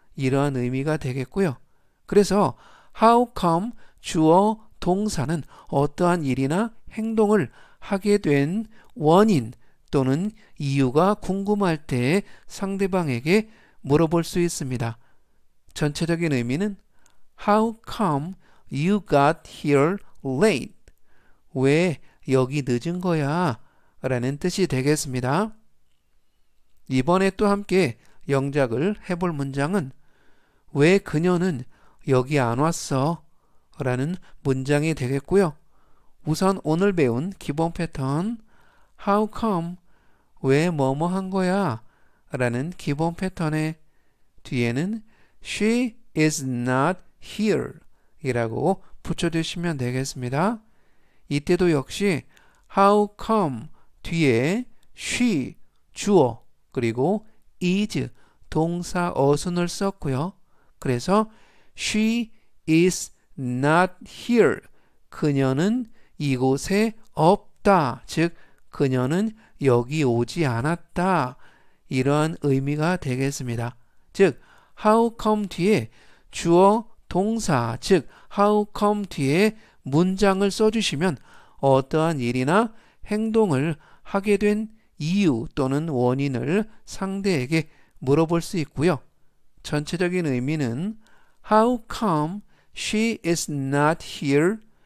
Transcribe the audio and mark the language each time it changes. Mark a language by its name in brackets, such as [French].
[Korean] 이러한 의미가 되겠고요. 그래서 how come 주어 동사는 어떠한 일이나 행동을 하게 된 원인 또는 이유가 궁금할 때 상대방에게 물어볼 수 있습니다. 전체적인 의미는 [English] How come you got here late? [Korean] 왜 여기 늦은 거야? 라는 뜻이 되겠습니다. 이번에 또 함께 영작을 해볼 문장은 왜 그녀는 여기 안 왔어? 라는 문장이 되겠고요. 우선 오늘 배운 기본 패턴 How come? 왜 뭐뭐 한 거야? 라는 기본 패턴의 뒤에는 [English] She is not here [Korean] 이라고 붙여주시면 되겠습니다. 이때도 역시 How come? 뒤에 she 주어 그리고 is 동사 어순을 썼고요. 그래서 [English] she is not here. [Korean] 그녀는 이곳에 없다. 즉 그녀는 여기 오지 않았다. 이러한 의미가 되겠습니다. 즉 how come 뒤에 주어 동사 즉 how come 뒤에 문장을 써주시면 어떠한 일이나 행동을 하게 된 이유 또는 원인을 상대에게 물어볼 수 있고요. 전체적인 의미는 [English] How come she is not here?